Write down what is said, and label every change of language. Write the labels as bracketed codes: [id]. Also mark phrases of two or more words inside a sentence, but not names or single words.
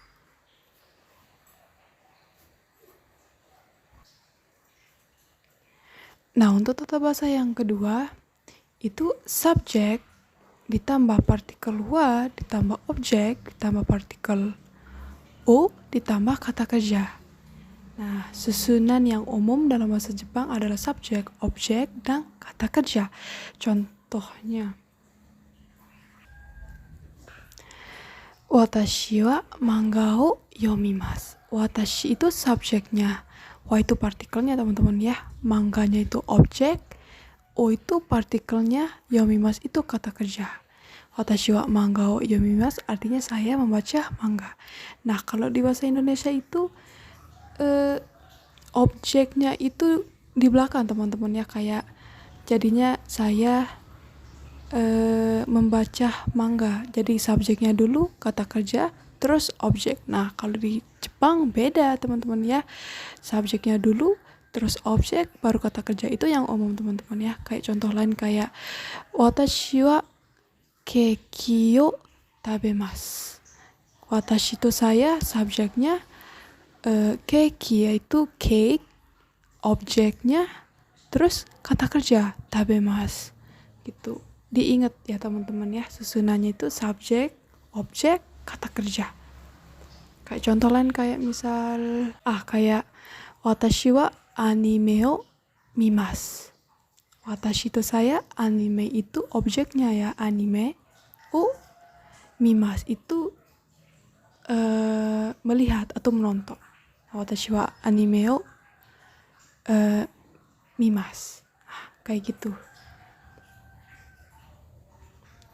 [id] Nah, untuk tata bahasa yang kedua itu subjek ditambah partikel wa ditambah objek ditambah partikel o ditambah kata kerja. Nah, susunan yang umum dalam bahasa Jepang adalah subjek, objek, dan kata kerja. Contohnya, [ja] 私は漫画を読みます. [id] Watashi itu subjeknya, wa itu partikelnya, teman-teman ya. Mangganya itu objek, o itu partikelnya, yomimasu itu kata kerja. [ja] 私は漫画を読みます [id] artinya saya membaca manga. Nah, kalau di bahasa Indonesia itu objeknya itu di belakang, teman-teman ya. Kayak jadinya saya membaca manga. Jadi subjeknya dulu kata kerja, terus objek. Nah, kalau di Jepang beda, teman-teman ya. Subjeknya dulu, terus objek, baru kata kerja. Itu yang umum, teman-teman ya. Kayak contoh lain kayak [ja] 私はケーキを食べます. [id] Watashi itu saya, subjeknya keki yaitu cake, objeknya, terus kata kerja tabemasu gitu. Diingat ya teman-teman ya, susunannya itu subjek, objek, kata kerja. Kayak contoh lain kayak misal kayak [ja] 私はアニメを見ます. [id] Watashi itu saya, anime itu objeknya ya, anime. Mimasu itu melihat atau menonton. [ja] 私はアニメを見ます. [id] Kayak gitu.